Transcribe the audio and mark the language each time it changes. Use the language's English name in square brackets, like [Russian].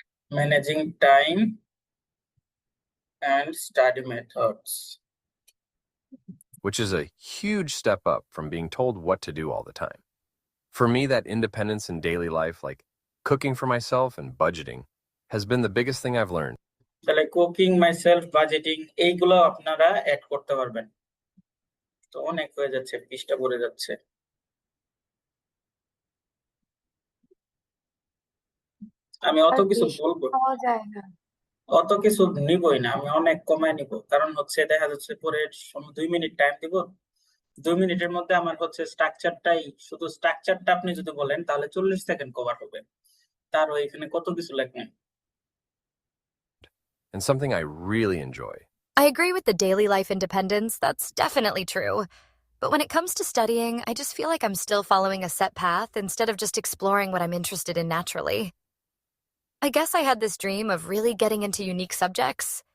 [English] managing time and study methods Which is a huge step up from being told what to do all the time. For me, that independence in daily life, like cooking for myself and budgeting, has been the biggest thing I've learned. [Bangla] তাহলে [English] cooking myself budgeting [Bangla] এইগুলো আপনারা add করতে পারবেন তো অনেক হয়ে যাচ্ছে পৃষ্ঠা ভরে যাচ্ছে আমি অত আর কিছু বেশি বলবো পাওয়া যায় না। অত কিছু নিবই না আমি অনেক কমায় নিব কারণ হচ্ছে দেখা যাচ্ছে পরে 2 মিনিট টাইম দিব 2 মিনিটের মধ্যে আমার হচ্ছে স্ট্রাকচারটাই শুধু স্ট্রাকচারটা আপনি যদি বলেন তাহলে 40 সেকেন্ড কভার হবে তার এখানে কত কিছু লাগবে [English] And something I really enjoy. I agree with the daily life independence, that's definitely true. But when it comes to studying, I just feel like I'm still following a set path instead of just exploring what I'm interested in naturally. I guess I had this dream of really getting into unique subjects.